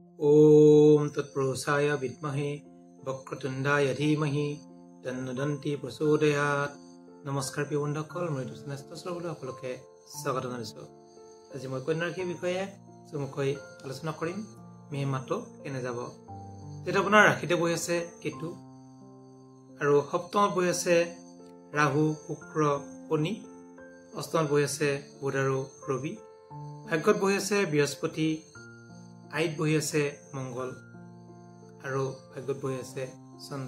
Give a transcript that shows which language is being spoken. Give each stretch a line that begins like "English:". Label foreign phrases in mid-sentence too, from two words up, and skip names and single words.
Sanskrit: ओम तत्पुरुषाय विद्महे वक्रतुंडाय धीमहि तन्नो प्रचोदयात्।
Assamese: নমস্কাৰ প্ৰিয় बন্ধুসকল, মই দুষ্ণেষ্ট শ্ৰোতাসকল সকলোকে স্বাগত জনাইছো। আজি মই কন্যা ৰাশিৰ বিষয়ে চমুকৈ আলোচনা কৰিম। মে মাহটো কেনে যাব। যেটা আপোনাৰ ৰাশিতে বহি আছে কেতু আৰু সপ্তমত বহি আছে ৰাহু শুক্ৰ শনি, অষ্টমত বহি আছে বুধ আৰু ৰবি, ভাগ্যত বহি আছে বৃহস্পতি, আইত বহি আছে মংগল আৰু ভাগ্যত বহি আছে চন্দ্ৰ।